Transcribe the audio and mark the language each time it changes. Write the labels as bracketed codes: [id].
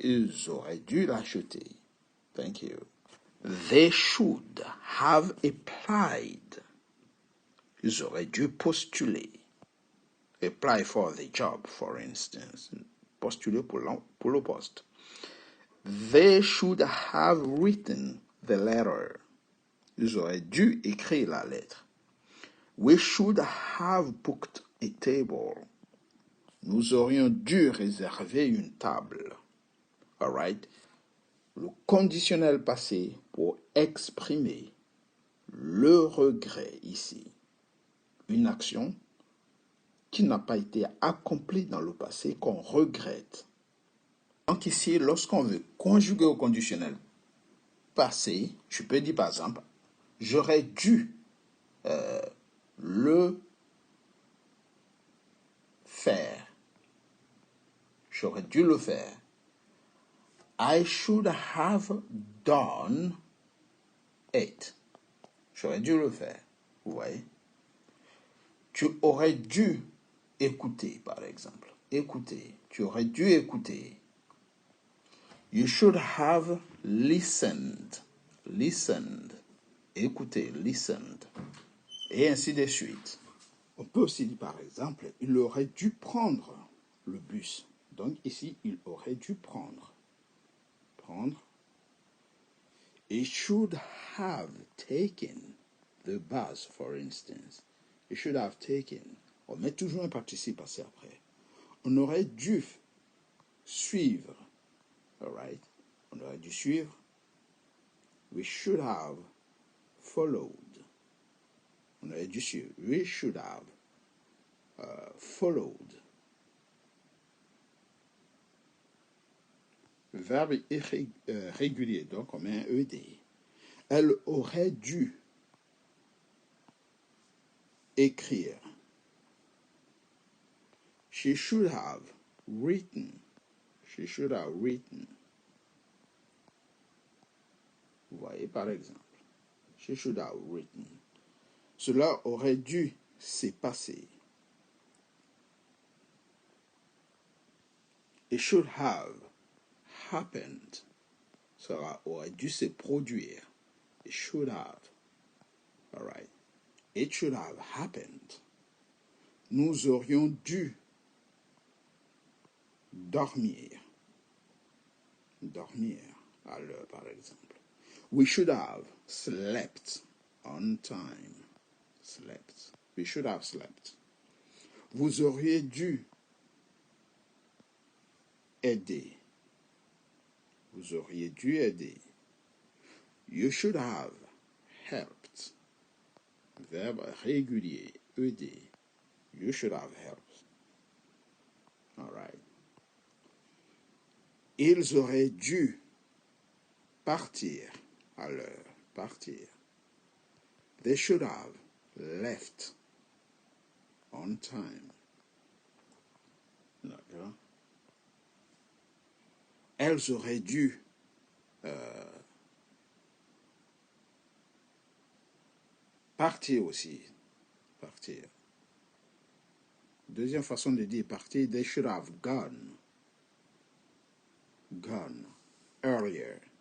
[fr] Ils auraient dû l'acheter. [en] Thank you. They should have applied. [fr] Ils auraient dû postuler. [en] Apply for the job, for instance. [fr] Postuler pour le poste. [en] They should have written the letter. [fr] Ils auraient dû écrire la lettre. [en] We should have booked a table. [fr] Nous aurions dû réserver une table. [en] All right? [fr] Le conditionnel passé pour exprimer le regret ici. Une action qui n'a pas été accomplie dans le passé, qu'on regrette. Donc ici, lorsqu'on veut conjuguer au conditionnel passé, je peux dire par exemple, j'aurais dû le faire. J'aurais dû le faire. [en] I should have done it. [fr] J'aurais dû le faire. Vous voyez? Tu aurais dû écouter, par exemple. Écouter. Tu aurais dû écouter. [en] You should have listened. Listened. Écouter, listened. [fr] Et ainsi de suite. On peut aussi dire par exemple, il aurait dû prendre le bus. Donc ici, il aurait dû prendre. Prendre. [en] He should have taken the bus, for instance. He should have taken. [fr] On met toujours un participe passé après. On aurait dû suivre. [en] All right? [fr] On aurait dû suivre. [en] We should have followed. [fr] On aurait dû suivre. [en] We should have followed. [fr] Verbe régulier, donc on met un ED. Elle aurait dû écrire. [en] She should have written. She should have written. [fr] Vous voyez, par exemple. [en] She should have written. [fr] Cela aurait dû se passer. [en] It should have happened. [fr] Cela aurait dû se produire. [en] It should have. All right. It should have happened. [fr] Nous aurions dû dormir. Dormir à l'heure, par exemple. [en] We should have slept on time. Slept. We should have slept. [fr] Vous auriez dû aider. Vous auriez dû aider. [en] You should have helped. [fr] Verbe régulier, aider. [en] You should have helped. All right. [fr] Ils auraient dû partir à l'heure. Partir. [en] They should have left on time. [fr] D'accord. Elles auraient dû partir aussi. Partir. Deuxième façon de dire partir, [en] they should have gone. Gone earlier.